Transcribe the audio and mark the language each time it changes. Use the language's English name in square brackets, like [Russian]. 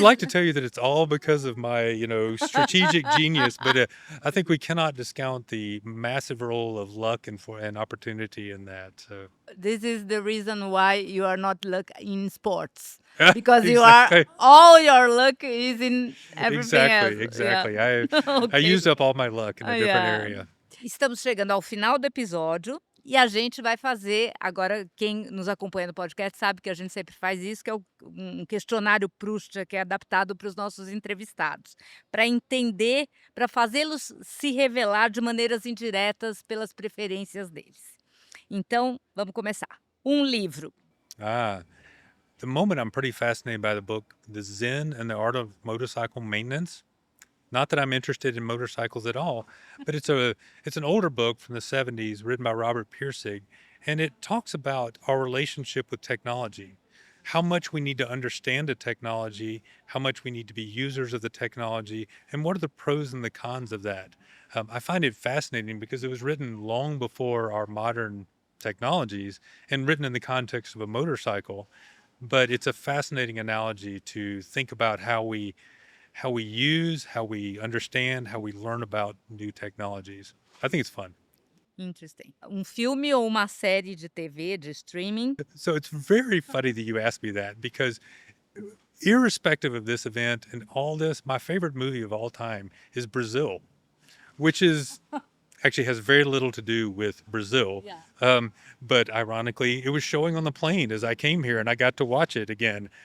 [English] like to tell you that it's all because of my, strategic genius, but I think we cannot discount the massive role of luck and opportunity in that. So. This is the reason why you are not luck in sports, because you Exactly. are all your luck is in everything else. Exactly. Yeah. I used up all my luck in a different Yeah. area. [Portuguese] Estamos chegando ao final do episódio e a gente vai fazer, agora quem nos acompanha no podcast sabe que a gente sempre faz isso, que é um questionário Proust, que é adaptado para os nossos entrevistados, para entender, para fazê-los se revelar de maneiras indiretas pelas preferências deles. Então, vamos começar. Um livro. [English] The moment I'm pretty fascinated by the book, The Zen and the Art of Motorcycle Maintenance. Not that I'm interested in motorcycles at all, but it's an older book from the 70s written by Robert Pirsig, and it talks about our relationship with technology, how much we need to understand the technology, how much we need to be users of the technology, and what are the pros and the cons of that. I find it fascinating because it was written long before our modern technologies and written in the context of a motorcycle, but it's a fascinating analogy to think about how we use, how we understand, how we learn about new technologies. I think it's fun. Interesting. [Portuguese] Um filme ou uma série de TV, de streaming? [English] So it's very funny that you asked me that, because irrespective of this event and all this, my favorite movie of all time is Brazil, which is actually has very little to do with Brazil. Yeah. But ironically, it was showing on the plane as I came here, and I got to watch it again.